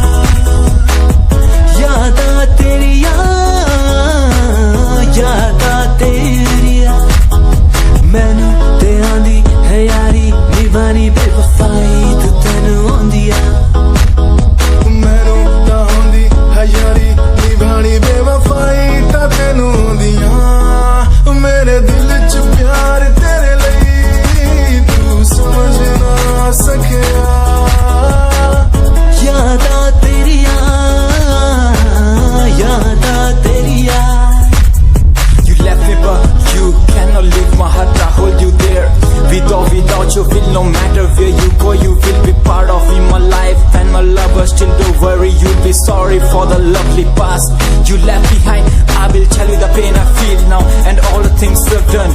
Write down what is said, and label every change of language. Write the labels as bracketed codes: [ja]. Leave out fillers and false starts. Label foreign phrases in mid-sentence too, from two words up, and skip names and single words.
[pa] ਯਾਦਾਂ ਤੇਰੀਆਂ, ਯਾਦਾਂ ਤੇਰੀਆਂ, ਮੈਨੂੰ ਤੇ ਆਉਂਦੀ ਹੈ ਯਾਰੀ ਨਿਭਾਉਣੀ ਬੇਵਫ਼ਾਈ ਤੂੰ ਤੈਨੂੰ ਆਉਂਦੀ ਆ, ਮੈਨੂੰ ਤਾਂ ਆਉਂਦੀ ਹੈ ਯਾਰੀ ਨਿਭਾਉਣੀ ਬੇਵਫ਼ਾਈ ਤਾਂ ਤੈਨੂੰ ਆਉਂਦੀ ਆ। ਮੇਰੇ ਦਿਲ 'ਚ ਪਿਆਰ ਤੇਰੇ ਲਈ ਤੂੰ ਸਮਝ ਨਾ ਸਕਿਆ, ਯਾਦਾਂ ਤੇਰੀਆਂ, ਯਾਦਾਂ ਤੇਰੀਆਂ। [en] You left me but you cannot leave my heart, I hold you there. Without you feel no matter where you go, you will be part of in my life and my lover. Still don't worry, you'll be sorry for the lovely past you left behind. I will tell you the pain I feel now and all the things you've done.